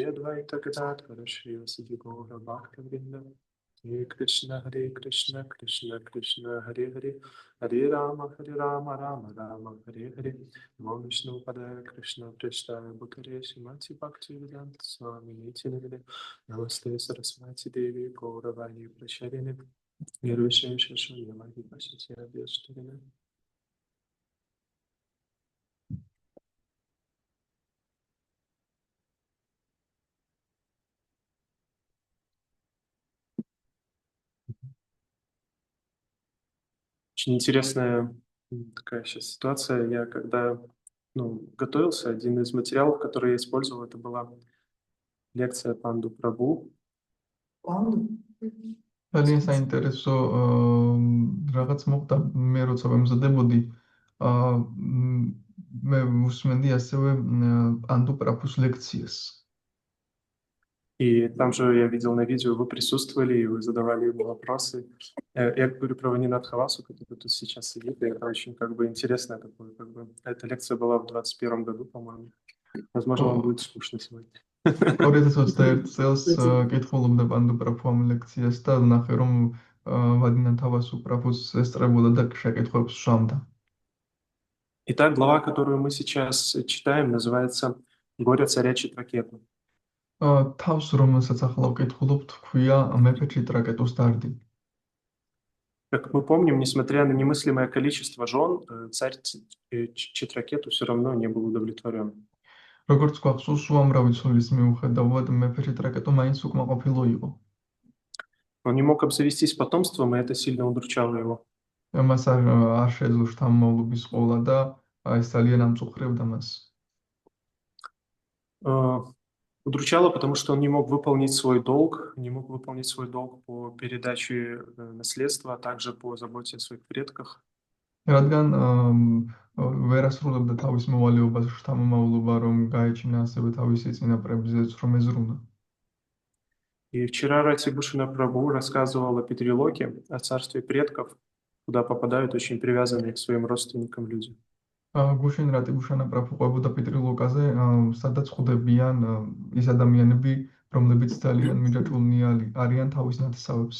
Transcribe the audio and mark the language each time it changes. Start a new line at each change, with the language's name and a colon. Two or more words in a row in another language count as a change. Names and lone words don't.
Sanskrit: अद्वैत गदाधर श्री वासुधि गौर भक्त वृन्द हरे कृष्ण कृष्ण कृष्ण हरे हरे हरे राम राम राम हरे हरे नमो विष्णु पादाय कृष्ण प्रिष्ठाय भूतरे श्रीमती भक्तिवेदान्त स्वामी निति नामिने नमस्ते सरस्वती देवी गौरवाणी प्रचारिणे निर्विशेष शून्यमादि पाश्चात्य व्यष्टारिणे.
Russian: Очень интересная такая сейчас ситуация. Я когда готовился, один из материалов, который я использовал, это была лекция Панду Прабhu.
Georgian: ძალიან საინტერესო რაღაც მოხდა მე როცა ვემზადებოდი მე უსმენდი ასევე პანდუ პრაბუს лекციას.
Russian: И там же я видел на видео, вы присутствовали, и вы задавали ему вопросы. Я говорю про Ванинат Хавасу, который тут сейчас сидит, и это очень интересно. Эта лекция была в 2021 году, по-моему. Возможно, вам будет скучно сегодня.
Georgian: 2021 წელს კითხულობდა პანდუ პრაბუ ამ ლექციას და ნახე რომ ვადინათ ჰავასუ პრაბუს ესწრებოდა და შეკითხვებს შვამდა.
Russian: Итак, глава, которую мы сейчас читаем, называется «Горе царя Читракету».
Georgian: თავს რომელსაც ახლა ვკითხულობთ ქვია მეფე ჩიტრაკეტუს დარდი.
Russian: Как мы помним, несмотря на немыслимое количество жен, царь Читракету все равно не был удовлетворен.
Georgian: როგორც გვახსოვს, უამრავი ცოლის მიუხედავად მეფე ჩიტრაკეტუ მაინც უკმაყოფილო იყო.
Russian: Он не мог обзавестись потомством, и это сильно удручало его.
Georgian: მას არ შეძლო შთამომავლობის ყოლა და ეს ძალიან ამწუხრებდა მას.
Russian: Удручало, потому что он не мог выполнить свой долг по передаче наследства, а также по заботе о своих предках.
Georgian: რადგან ვერ ასრულებდა თავის მოვალეობას შთამომავლობა, რომ გაეჩინა ასევე თავისი წინაპრებზეც რომ ეზრუნა.
Russian: И вчера Рати Бушина Прабху рассказывал о Питрилоке, о царстве предков, куда попадают очень привязанные к своим родственникам люди.
Georgian: გუშინ რატი ბუშანა პრაბჰუ ყვებოდა პიტრილოკაზე, სადაც ხვდებიან ის ადამიანები, რომლებიც ძალიან მიჯაჭვულნი არიან თავის ნათესავებს.